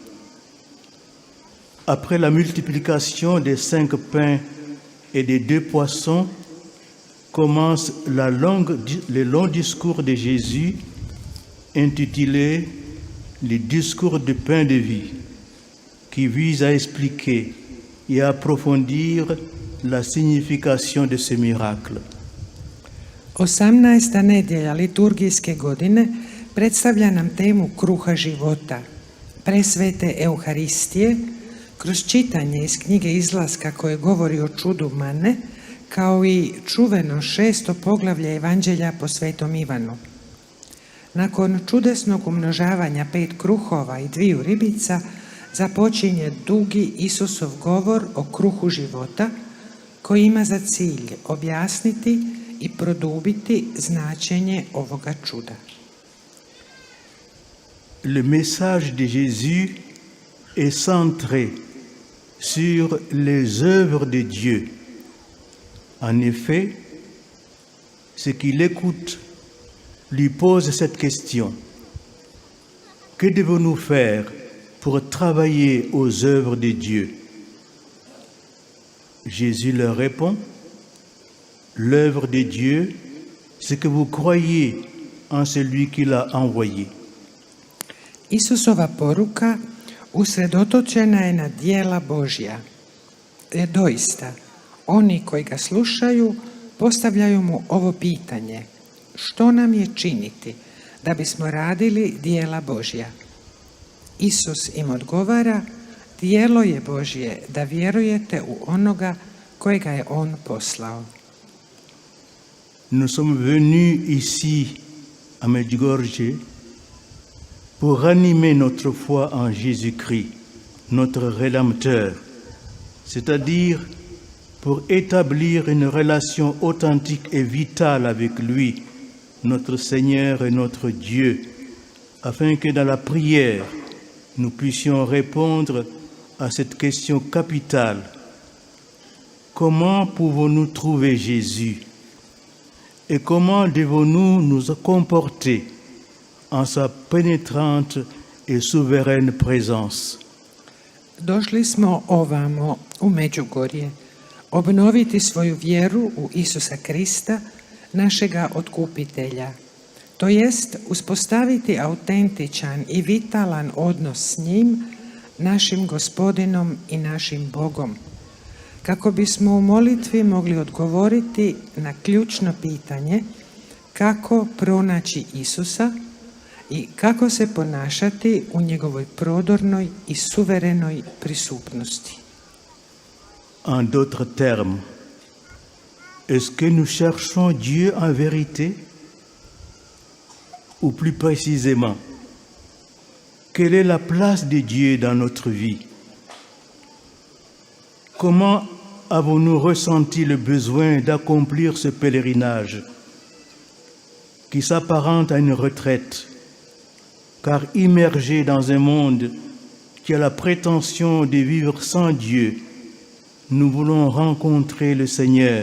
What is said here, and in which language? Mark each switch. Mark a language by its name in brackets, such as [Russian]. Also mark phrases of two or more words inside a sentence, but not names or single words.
[French] Après la multiplication des 5 pains et des 2 poissons, commence le long discours de Jésus intitulé « Le discours du pain de vie » qui vise à expliquer et à approfondir la signification de ce miracle. [Croatian] 18. nedjelja liturgijske godine predstavlja nam temu kruha života, presvete Euharistije, kroz čitanje iz knjige Izlaska koje govori o čudu mane, kao i čuveno 6. poglavlje Evanđelja po Svetom Ivanu. Nakon čudesnog umnožavanja 5 kruhova i 2 ribica, započinje dugi Isusov govor o kruhu života, koji ima za cilj objasniti i produbiti značenje ovoga čuda. [French] Le message de Jésus est centré sur les œuvres de Dieu. En effet, ceux qui l'écoutent lui posent cette question. Que devons-nous faire pour travailler aux œuvres de Dieu? Jésus leur répond, l'œuvre de Dieu, c'est que vous croyez en celui qui l'a envoyé. [Croatian] Isusova poruka usredotočena je na djela Božja. Doista, oni koji ga slušaju postavljaju mu ovo pitanje: što nam je činiti da bismo radili djela Božja? Isus im odgovara: djelo je Božje da vjerujete u onoga kojega je on poslao. [French] Nous sommes venus ici à Medjugorje pour ranimer notre foi en Jésus-Christ, notre Rédempteur, c'est-à-dire pour établir une relation authentique et vitale avec lui, notre Seigneur et notre Dieu, afin que dans la prière, nous puissions répondre à cette question capitale. Comment pouvons-nous trouver Jésus? Et comment devons-nous nous comporter en sa pénétrante et souveraine présence? [Croatian] Došli smo ovamo u Međugorje obnoviti svoju vjeru u Isusa Krista, našega otkupitelja, to jest uspostaviti autentičan i vitalan odnos s njim, našim Gospodinom i našim Bogom, kako bismo u molitvi mogli odgovoriti na ključno pitanje kako pronaći Isusa i kako se ponašati u njegovoj prodornoj i suverenoj prisutnosti. [French] En d'autres termes, est-ce que nous cherchons Dieu en vérité? Ou plus précisément, quelle est la place de Dieu dans notre vie? Comment avons-nous ressenti le besoin d'accomplir ce pèlerinage qui s'apparente à une retraite, car immergé dans un monde qui a la prétention de vivre sans Dieu, nous voulons rencontrer le Seigneur.